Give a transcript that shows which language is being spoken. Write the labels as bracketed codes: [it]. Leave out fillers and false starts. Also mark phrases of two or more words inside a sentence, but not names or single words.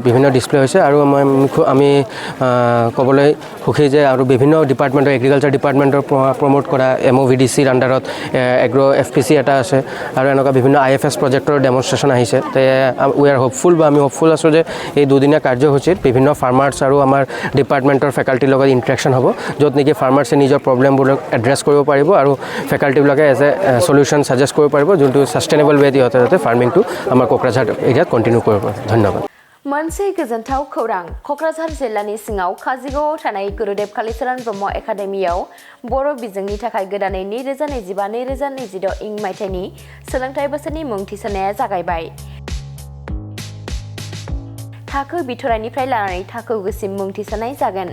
[as] বিভিন্ন ডিছপ্লে হৈছে আৰু আমি ক'বলৈ সুখী যে আৰু বিভিন্ন ডিপাৰ্টমেণ্টৰ এগ্ৰিকালচাৰ ডিপাৰ্টমেণ্টৰ প্ৰমোট কৰা MOVDCৰ আণ্ডাৰত এগ্ৰ' FPC এটা আছে আৰু এনেকুৱা বিভিন্ন IFS প্ৰজেক্টৰ ডেমনষ্ট্ৰেশ্যন আহিছে তে [en] we are hopeful [as] বা আমি হোপফুল আছোঁ যে এই দুদিনীয়া কাৰ্যসূচীত বিভিন্ন ফাৰ্মাৰ্ছ আৰু আমাৰ ডিপাৰ্টমেণ্টৰ ফেকাল্টিৰ লগত ইণ্টাৰেকশ্যন হ'ব য'ত নেকি ফাৰ্মাৰ্ছে নিজৰ প্ৰব্লেমবোৰক এড্ৰেছ কৰিব পাৰিব আৰু ফেকাল্টিবিলাকে [en] as a solution [as] ছাজেষ্ট কৰিব পাৰিব যোনটো ছাষ্টেইনেবল ৱেত ইহঁতে যাতে ফাৰ্মিংটো আমাৰ কোকৰাঝাৰ এৰিয়াত কণ্টিনিউ কৰিব পাৰে ধন্যবাদ। [brx] मोनसे गोजोनथाव खौरां क'क्राझार जिल्लानि सिङाव काजिगावआव थानाय गुरुदेव कालिचरण ब्रह्म एकाडेमियाव बर' बिजोंनि थाखाय गोदानै 2025-2026 इं मायथाइनि सोलोंथाइ बोसोरनि मुं थिसननाया जागायबाय। थाखो बिथराइनिफ्राय लानानै थाखो गुसिम मुं थिसननाय जागोन।